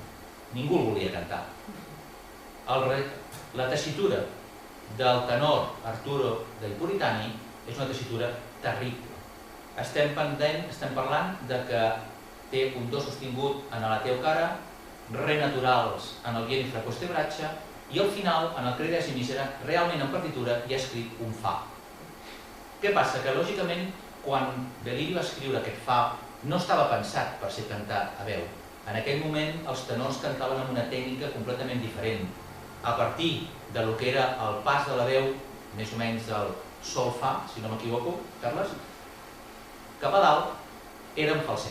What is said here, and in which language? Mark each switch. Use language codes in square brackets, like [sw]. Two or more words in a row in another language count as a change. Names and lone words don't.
[ca] Ningú el volia cantar. La tessitura del tenor Arturo de Puritani és una tessitura terrible. Estem parlant de que té un do sostingut en la teu cara, re naturals en el vieni fra queste braccia, i al final, en el Credes i Misera, realment en partitura hi ha escrit un fa. Què passa? Que lògicament, quan Bellini va escriure aquest fa, no estava pensat per ser cantat a veu. En aquell moment els tenors cantaven amb una tècnica completament diferent. A partir del que era el pas de la veu, més o menys del sol-fa, si no m'equivoco, Carles, cap a dalt, era en falset.